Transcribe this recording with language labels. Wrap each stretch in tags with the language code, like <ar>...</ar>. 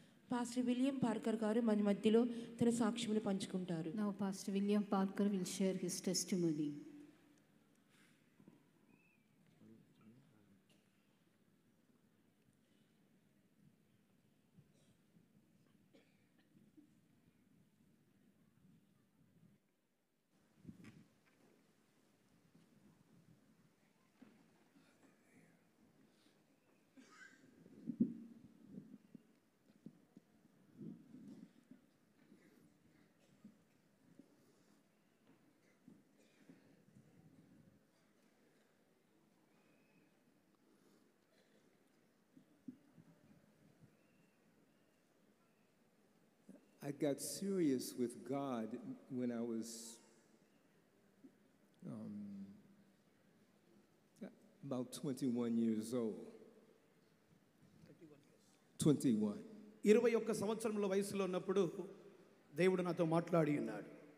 <te>Pastor William Parker గారు మన మధ్యలో తన సాక్ష్యములు పంచుకుంటారు.</te> <en>Now Pastor William Parker will share his testimony. I got serious with God when I was about 21 years old. 21.</en> <te>21 సంవత్సరముల వయసులో ఉన్నప్పుడు దేవుడు నాతో మాట్లాడి ఉన్నాడు.</te>